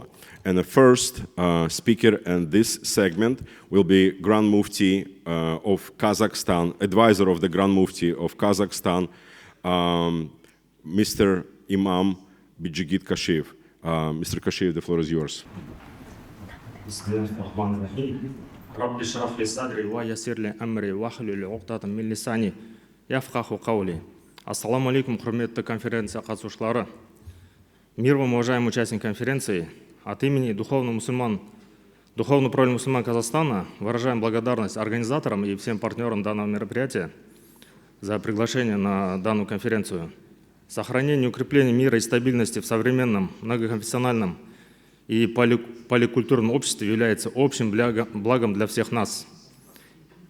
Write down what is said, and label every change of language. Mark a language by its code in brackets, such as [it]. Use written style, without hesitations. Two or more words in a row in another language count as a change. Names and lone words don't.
[en] And the first speaker in this segment will be Grand Mufti of Kazakhstan, advisor of the Grand Mufti of Kazakhstan, Mr. Imam Bijigit Kashev. Mr. Kashev, the floor is yours. [ar] رب اشرح لي صدري ويسر لي أمري واحلل عقدة من لساني يفقهوا قولي. السلام عليكم, [kk] құрметті конференция қатысушылары. [ru] Мир вам, уважаемые участники конференции. От имени Духовного правильного мусульман Казахстана выражаем благодарность организаторам и всем партнерам данного мероприятия за приглашение на данную конференцию. Сохранение и укрепление мира и стабильности в современном, многоконфессиональном и поликультурном обществе является общим благом для всех нас.